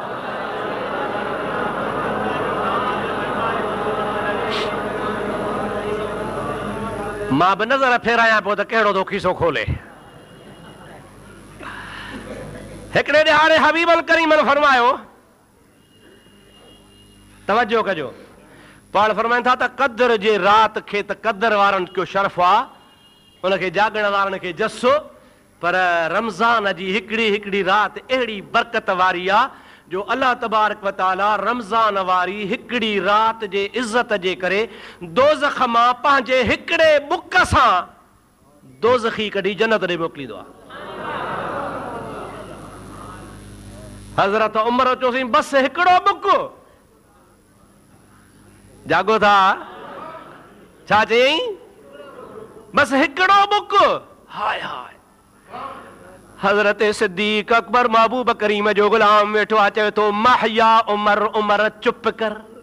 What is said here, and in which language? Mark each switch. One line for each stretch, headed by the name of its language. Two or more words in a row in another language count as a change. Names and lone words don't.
Sindhi: मां बि नज़र फेरायां पियो त कहिड़ो थो खीसो खोले हिकिड़े ॾिहाड़े हबीबल करीमन फरमायो तवजो कजो पाण फरमाइनि था त क़दर जे रात खे त क़दर वारनि जो शर्फ़ आहे उनखे जागण वारनि खे जसो पर रमज़ान जी हिकिड़ी राति अहिड़ी बरकत वारी आहे जो अल्लाह
Arabic: تبارك وتعالى
Sindhi: रमज़ान वारी हिकिड़ी राति जे इज़त जे करे दोज़ख मां पंहिंजे हिकिड़े बुक सां दोज़खी कढी जन्नत ॾे मोकिलींदो आहे हज़रत उमर चयोसीं बस हिकिड़ो बुक जागो था छा चयईं बस हिकिड़ो बुक हाय हाय हज़रत सिद्दीक़ अकबर महबूब करीम जो गुलाम वेठो आहे चवे थो महया उमर उमर चुप कर